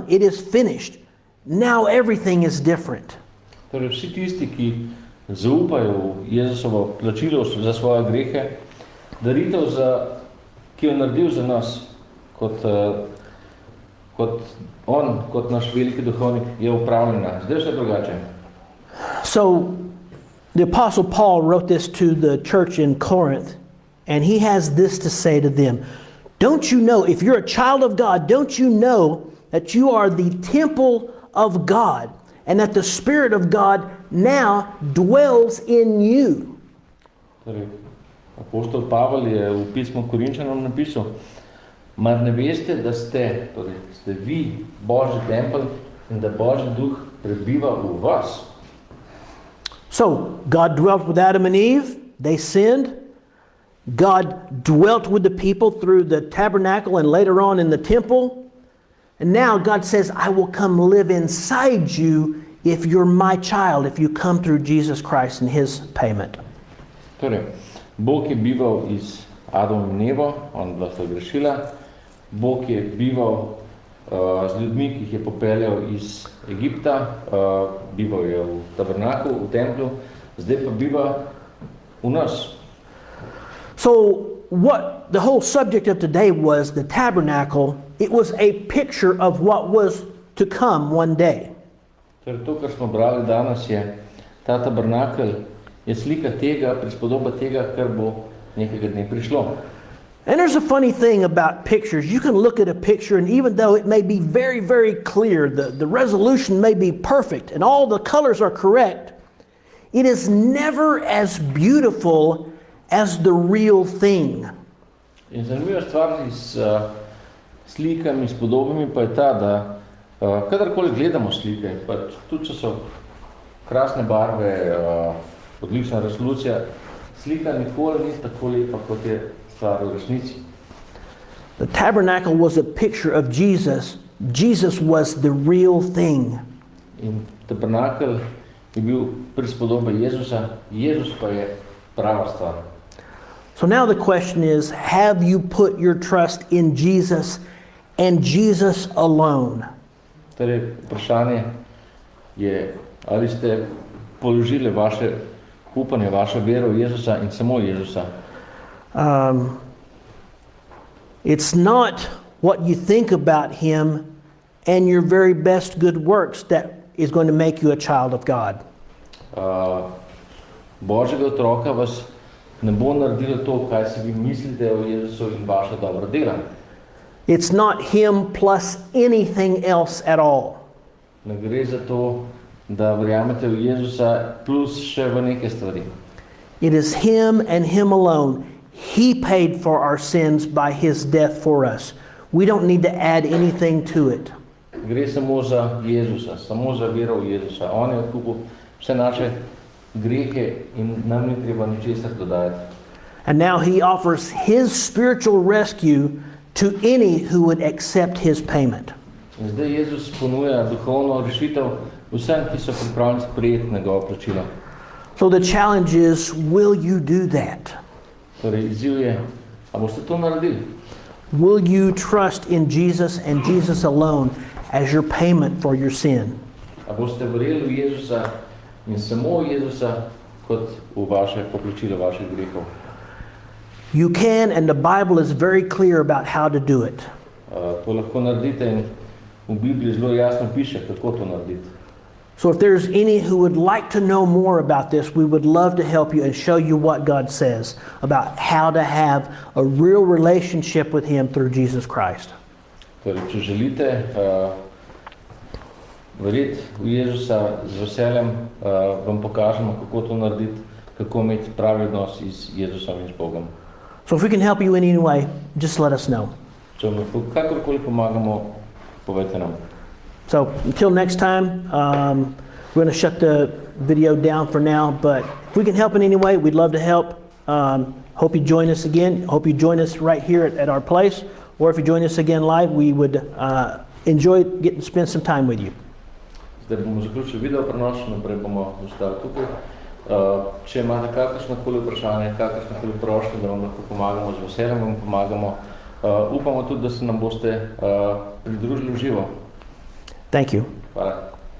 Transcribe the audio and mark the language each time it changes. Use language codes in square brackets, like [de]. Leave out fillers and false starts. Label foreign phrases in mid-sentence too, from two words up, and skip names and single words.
[en] It is finished. Now everything is different. [sl] Torej, vsi tisti, ki zaupajo v Jezusovo plačilo za svoje grehe, daritev, ki jo naredil za nas, kot on, kot naš veliki duhovnik, je upravljena. Zdaj vse drugače. [en] So the Apostle Paul wrote this to the church in Corinth, and he has this to say to them. Don't you know, if you're a child of God, don't you know that you are the temple of God, and that the Spirit of God now dwells in you? [sl] Torej, apostol Pavel je v pismu Korinčanom napisal, mar ne veste, da ste vi Božji tempelj in da Božji duh prebiva v vas? [en] So, God dwelt with Adam and Eve. They sinned. God dwelt with the people through the tabernacle and later on in the temple. And now God says, I will come live inside you if you're my child, if you come through Jesus Christ and His payment. [sl] Torej, Bog je bival iz Adama in Evo, on bila sta grešila. Bog je bival z ljudmi, ki jih je popeljal iz Egipta, bival je v tabernaku, v templju, zdaj pa biva v nas. [en] So what the whole subject of today was, the tabernacle, it was a picture of what was to come one day. [sl] Torej, to, kar smo brali danes, je ta tabernakel je slika tega, prispodoba tega, kar bo nekega dne prišlo. [en] And there's a funny thing about pictures. You can look at a picture, and even though it may be very, very clear, the resolution may be perfect, and all the colors are correct, it is never as beautiful as the real thing. [sl] In zanimiva stvar s slikami, s podobami pa je ta, da kadarkoli gledamo slike, pa tudi če so krasne barve, odlična resolucija, slika nikoli ni tako lepa, kot je stvar v resnici. [en] The tabernacle was a picture of Jesus. Jesus was the real thing. [sl] In tabernakel je bil prispodoba Jezusa, Jezus pa je prava stvar. [en] So now the question is, have you put your trust in Jesus and Jesus alone? [sl] Torej, vprašanje je, ali ste položili vaše upanje, vašo vero v Jezusa in samo Jezusa. [en] It's not what you think about Him and your very best good works that is going to make you a child of God. [sl] Božjega otroka vas ne bo naredilo to, kaj si vi mislite o Jezusu in vaša dobra dela. [en] It's not Him plus anything else at all. [sl] Ne gre za to, da verjamete v Jezusa plus še v neke stvari. [en] It is Him and Him alone. He paid for our sins by His death for us. We don't need to add anything to it. [sl] Gre samo za Jezusa, samo za vero v Jezusa. On je odkupil vse naše grehe in nam ni treba ničesar dodajati. [en] And now He offers His spiritual rescue to any who would accept His payment. [sl] In zdaj Jezus ponuja duhovno rešitev vsem, ki so pripravljeni sprejeti njegovo plačilo. [en] So the challenge is, will you do that? [sl] Torej, izziv je, a boste to naredili? [en] Will you trust in Jesus and Jesus alone as your payment for your sin? [sl] A boste verjeli v Jezusa in samo v Jezusa kot v vaše poplačilo vaših grehov. [en] You can, and the Bible is very clear about how to do it. [sl] To lahko naredite in v Bibliji zelo jasno piše, kako to narediti. [en] So if there's any who would like to know more about this, we would love to help you and show you what God says about how to have a real relationship with Him through Jesus Christ. [sl] Torej, če želite verjeti v Jezusa z veseljem, vam pokažemo, kako to narediti, kako imeti pravi odnos z Jezusom in s Bogom. [en] So if we can help you in any way, just let us know. [sl] Če vam lahko kakorkoli pomagamo, povejte nam. [en] So until next time, we're going to shut the video down for now, but if we can help in any way, we'd love to help. Hope you join us again. Hope you join us right here at our place, or if you join us again live, we would enjoy getting to spend some time with you. [sl] Zdaj bomo zaključili video prenos, naprej bomo ostali tukaj. Če imate kakršnokoli vprašanje, kakršnokoli prošnje, da vam lahko pomagamo, z veseljem vam pomagamo. Upamo tudi, da se nam boste pridružili v živo. [en] Thank you. [sl] Hvala.